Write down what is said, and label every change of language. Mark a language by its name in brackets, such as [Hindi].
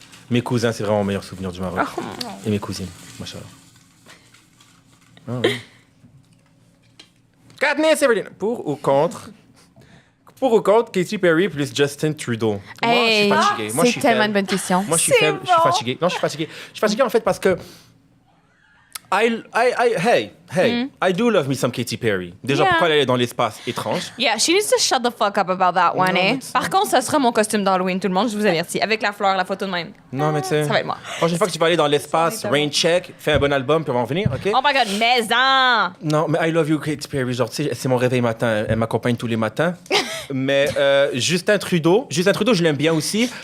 [French] Mes cousins, c'est vraiment mon meilleur souvenir du Maroc. Et mes cousines, machallah. Ah oui. Katniss Everdeen. Pour ou contre Katy Perry plus Justin Trudeau? Moi, je suis fatigué. Moi, je suis tellement faible. une bonne question. Moi, je suis faible. Je suis fatigué. Non, je suis fatigué. Je suis fatigué, en fait, parce que [English] I do love me some Katy Perry. [French] Déjà, [English] Yeah. [French] pourquoi elle est dans l'espace étrange? [English] Yeah, she needs to shut the fuck up about that one, [French] mais tu- Par contre, ça sera mon costume d'Halloween, tout le monde, je vous avertis. Avec la fleur, la photo de même. Non, mais tu sais. Ça va être moi. Prochaine fois que tu vas aller dans l'espace, rain check, fais un bon album, puis on va en venir, OK? [English] Oh my god, maison! [French] Non, mais [English] I love you, Katy Perry. [French] Genre, tu sais, c'est mon réveil matin. Elle m'accompagne tous les matins. Mais Justin Trudeau, je l'aime bien aussi.